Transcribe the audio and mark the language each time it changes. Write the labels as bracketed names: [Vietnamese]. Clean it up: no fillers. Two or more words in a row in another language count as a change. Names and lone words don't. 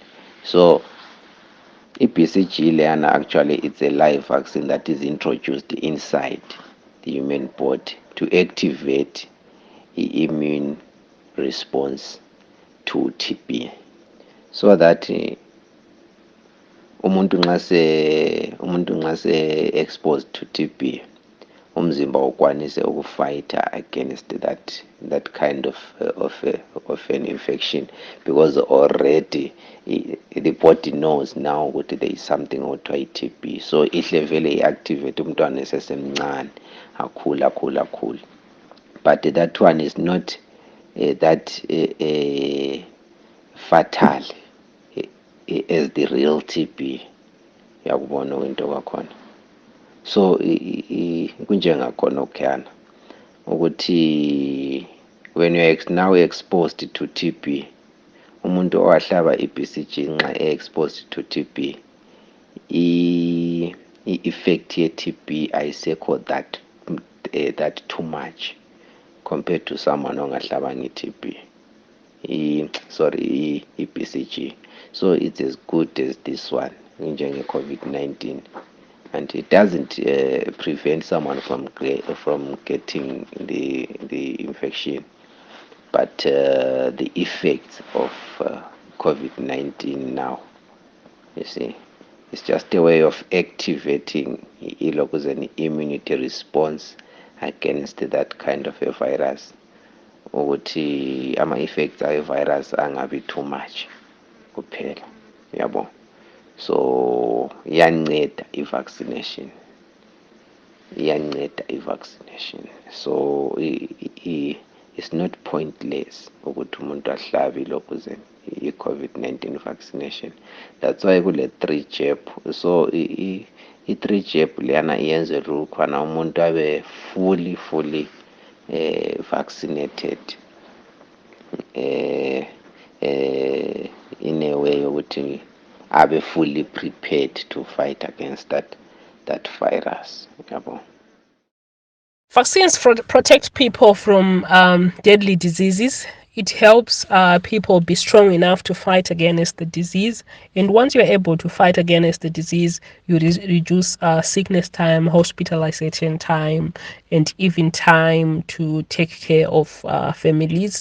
[English] So BCG learner actually it's a live vaccine that is introduced inside the human body to activate the immune response to TB, so that [North Ndebele] umuntu nxa se [English] exposed to TB [North Ndebele] umzimba ukwanise ukufighter [English] against that kind of an infection, because already the body knows now that there is something [North Ndebele] okuthiwa i-TB. So ihle vele [English] i-activate [North Ndebele] umntwana esesemncane akhula. [English] But that one is not that fatal as the real TB. [North Ndebele] Yakubona into kwakhona. [English] So [North Ndebele] kunjengakhona okukhana ukuthi [English] when you are now exposed to TB, [North Ndebele] umuntu owahlaba i-BCG nxa [English] exposed to TB, [North Ndebele] i-effect ye-TB ayisekho [English] that too much compared to someone [North Ndebele] ongahlabanga i-TB. i-BCG. [English] So it's as good as this one, njenge COVID-19. And it doesn't prevent someone from getting the infection, but the effects of COVID-19 now, you see, it's just a way of activating an immunity response against that kind of a virus. [North Ndebele] Ukuthi ama-effects ayo-virus angabi [English] too much [North Ndebele] kuphela, yabo. So iyanceda i-vaccination. [English] So it's not pointless [North Ndebele] ukuthi umuntu ahlabe lokhu i-COVID-19 [English] vaccination. That's why kule 3 jab. So i-3 jab [North Ndebele] leyana iyenze ukukhana umuntu abe [English] fully vaccinated in a way [North Ndebele] ukuthi abe [English] fully prepared to fight against that virus. Vaccines protect people from deadly diseases. It helps people be strong enough to fight against the disease. And once you're able to fight against the disease, you reduce sickness time, hospitalization time, and even time to take care of families.